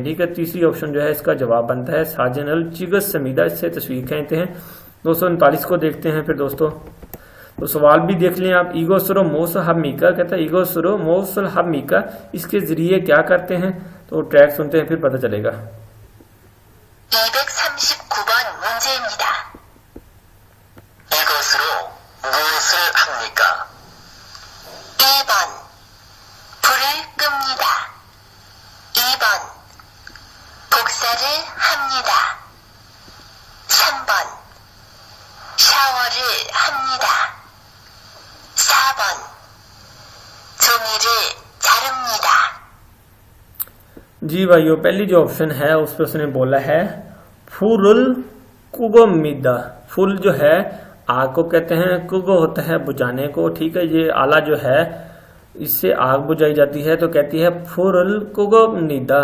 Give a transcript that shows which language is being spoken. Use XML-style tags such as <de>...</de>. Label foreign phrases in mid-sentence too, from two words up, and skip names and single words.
<ur>ٹھیک ہے، تیسری آپشن جو ہے اس کا جواب بنتا ہے</ur> <ko>사진을 찍습니다,</ko> <ur>اس سے تصویر کھینچتے ہیں. 239 کو دیکھتے ہیں. پھر دوستو تو سوال بھی دیکھ لیں آپ.</ur> <ko>이것으로 뭣 합니까,</ko> <ur>کہتا ہے</ur> <ko>이것으로 뭣 합니까</ko> <ur>اس کے ذریعے کیا کرتے ہیں. تو ٹریک سنتے ہیں پھر پتا چلے گا.</ur> <ko>239번 문제입니다. 이것으로 무엇을 합니까? 1번 불을 끕니다. 2번 복사를 합니다. 3번 샤워를 합니다. 4번 종이를 자릅니다.</ko> <ur>جی بھائیو، پہلی جو آپشن ہے اس پر اس نے بولا ہے</ur> <ko>불을 끕니다.</ko> <ur>فُل جو ہے آگ کو کہتے ہیں، کُگو ہوتا ہے بجھانے کو. ٹھیک ہے، یہ آلہ جو ہے اس سے آگ بجھائی جاتی ہے تو کہتی ہے</ur> <ko>불을 끕니다.</ko>